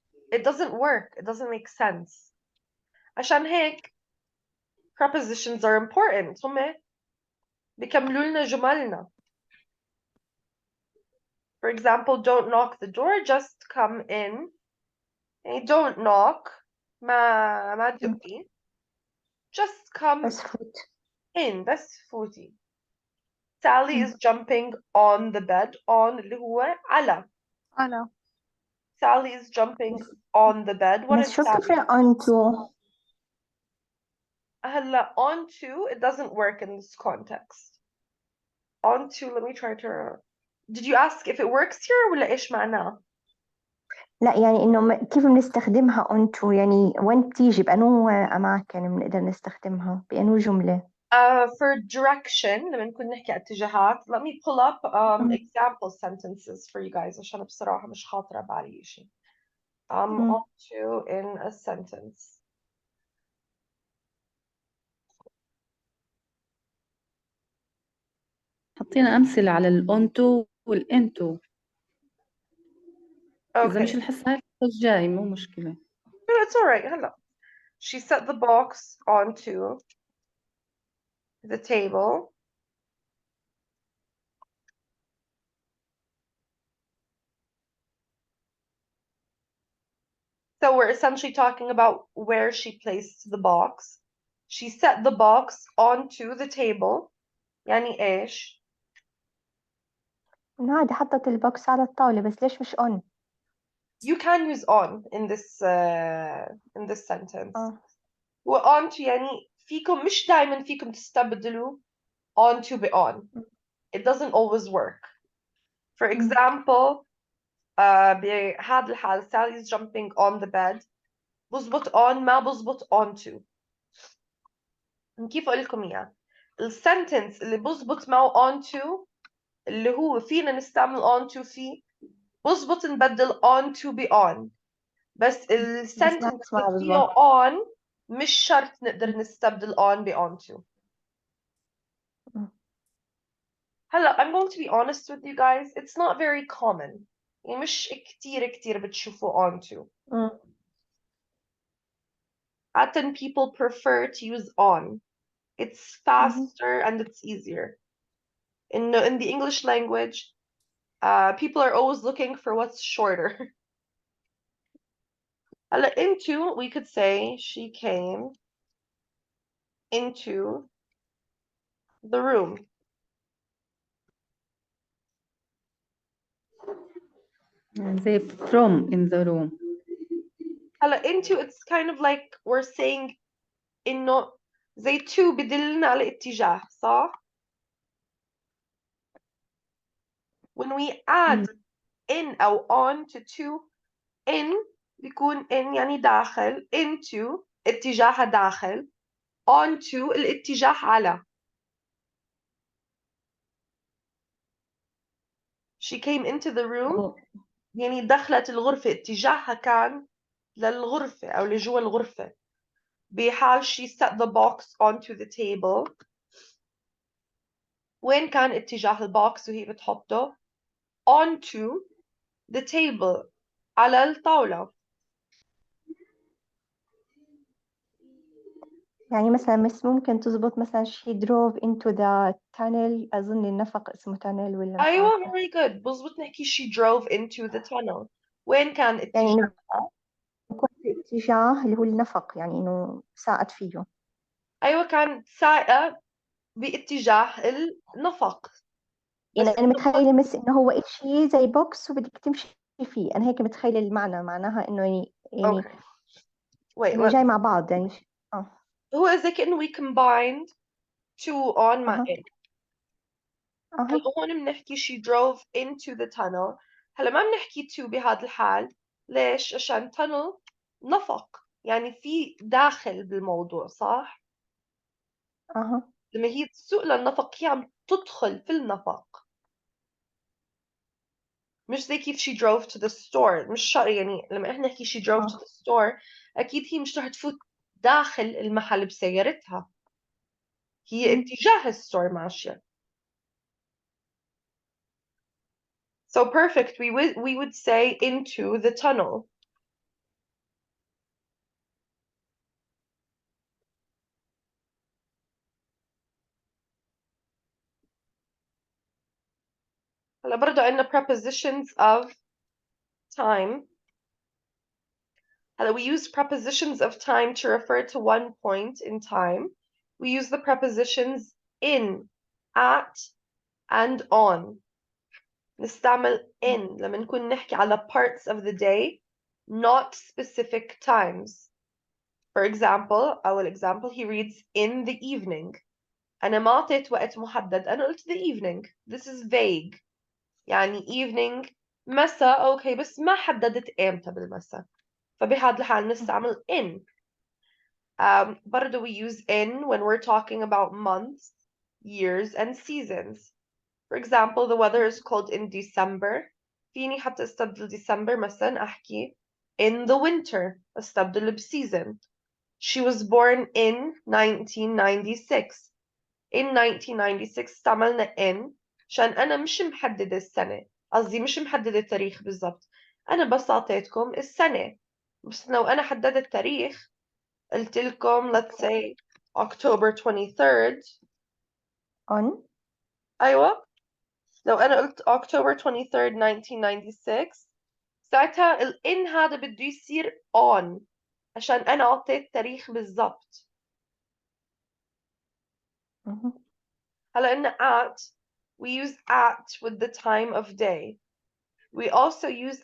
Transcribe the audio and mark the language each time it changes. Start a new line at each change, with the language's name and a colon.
English: It doesn't work. It doesn't make sense.
Arabic: عشان هيك
English: prepositions are important.
Arabic: هم بيكملوا لنا جملنا.
English: For example, don't knock the door, just come in.
Arabic: يعني
English: don't knock
Arabic: ما تدقي.
English: Just come
Arabic: بس فوت. in بس فوتي.
English: Sally is jumping on the bed.
Arabic: On اللي هو على. على.
English: Sally is jumping on the bed. What
Arabic: بس
English: is
Arabic: شو
English: Sally?
Arabic: بتفرق onto؟
English: هلا onto it doesn't work in this context. Onto let me try to. Did you ask if it works here
Arabic: ولا إيش معناه؟ لا يعني إنه كيف بنستخدمها onto يعني وين بتيجي بأنو أماكن بنقدر نستخدمها بأنو جملة؟
English: For direction
Arabic: لما نكون نحكي اتجاهات
English: let me pull up example sentences for you guys
Arabic: عشان بصراحة مش خاطرة بالي إشي.
English: Onto in a sentence.
Arabic: حطينا أمثلة على الأونتو والإنتو. إذا مش
English: Okay.
Arabic: الحصة الجاي مو مشكلة.
English: No, it's all right. هلا. She set the box onto the table. So we're essentially talking about where she placed the box. She set the box onto the table.
Arabic: يعني إيش؟ إنه عادي حطت البوكس على الطاولة بس ليش مش on؟
English: You can use on in this sentence.
Arabic: وonto يعني فيكم مش دايما فيكم تستبدلوا onto ب on.
English: It doesn't always work. For example,
Arabic: بهذا الحال
English: Sally is jumping on the bed.
Arabic: بزبط on ما بزبط onto. كيف أقول لكم إياه؟ السنتنس اللي بزبط معه onto اللي هو فينا نستعمل onto فيه بزبط نبدل onto ب on. بس السنتنس اللي فيه on مش شرط نقدر نستبدل on ب onto.
English: هلا I'm going to be honest with you guys, it's not very common.
Arabic: يعني مش كتير بتشوفوا onto.
English: عادة people prefer to use on. It's faster and it's easier. In the English language, people are always looking for what's shorter. هلا into we could say she came into the room. زي from in the room.
Arabic: هلا into
English: it's kind of like we're saying
Arabic: إنه زي to بدلنا على اتجاه صح؟
English: When we add in
Arabic: أو on to in بيكون in يعني داخل into اتجاه داخل onto الاتجاه على.
English: She came into the room
Arabic: يعني دخلت الغرفة اتجاهها كان للغرفة أو لجوا الغرفة.
English: بحال she set the box onto the table.
Arabic: وين كان اتجاه البوكس وهي بتحطه؟
English: onto the table
Arabic: على الطاولة. يعني مثلا مش ممكن تزبط مثلا
English: she drove into the tunnel.
Arabic: أظن النفق اسمه tunnel ولا مش أيوة عارفة.
English: very good
Arabic: بظبط نحكي
English: she drove into the tunnel.
Arabic: وين كان يعني اتجاه؟ إنه يكون في اتجاه اللي هو النفق، يعني إنه ساقت فيه. أيوة كانت سائقة باتجاه النفق. يعني بس أنا متخيلة مس إنه هو إشي زي بوكس وبدك تمشي فيه. أنا هيك متخيلة المعنى، معناها إنه يعني
English: okay wait
Arabic: إنه جاي مع بعض يعني. هو إذا كأنه
English: we combined to on
Arabic: مع أها
English: in.
Arabic: أها
English: هلا
Arabic: هون بنحكي
English: she drove into the tunnel.
Arabic: هلا ما بنحكي to بهذا الحال. ليش؟ عشان tunnel نفق يعني في داخل بالموضوع صح؟ أها لما هي تسوق للنفق هي عم تدخل في النفق. مش زي كيف
English: she drove to the store.
Arabic: مش شرط يعني لما احنا نحكي
English: she drove to the store
Arabic: أكيد هي مش رح تفوت داخل المحل بسيارتها. هي اتجاه الستور ماشية.
English: So perfect. We would say into the tunnel.
Arabic: هلا برضو عندنا
English: prepositions of time. هلا we use prepositions of time to refer to one point in time. We use the prepositions in, at, and on.
Arabic: نستعمل in لما نكون نحكي على
English: parts of the day, not specific times. For example, our example, he reads in the evening.
Arabic: أنا ما أعطيت وقت محدد.
English: أنا قلت the evening. This is vague.
Arabic: يعني evening مساء أوكي بس ما حددت إمتى بالمساء. فبهذا الحال نستعمل in.
English: برضو we use in when we're talking about months, years, and seasons. For example, the weather is cold in December.
Arabic: فيني حتى استبدل December مثلا أحكي
English: in the winter.
Arabic: استبدل بseason.
English: She was born in 1996.
Arabic: In 1996 استعملنا in عشان أنا مش محددة السنة. قصدي مش محددة التاريخ بالضبط. أنا بس أعطيتكم السنة. بس لو أنا حددت التاريخ قلت لكم
English: let's say October 23rd. on.
Arabic: أيوة لو أنا قلت
English: October 23rd 1996
Arabic: ساعتها ال in هذا بده يصير on عشان أنا أعطيت تاريخ بالضبط.
English: هلا إن at we use at with the time of day. We also use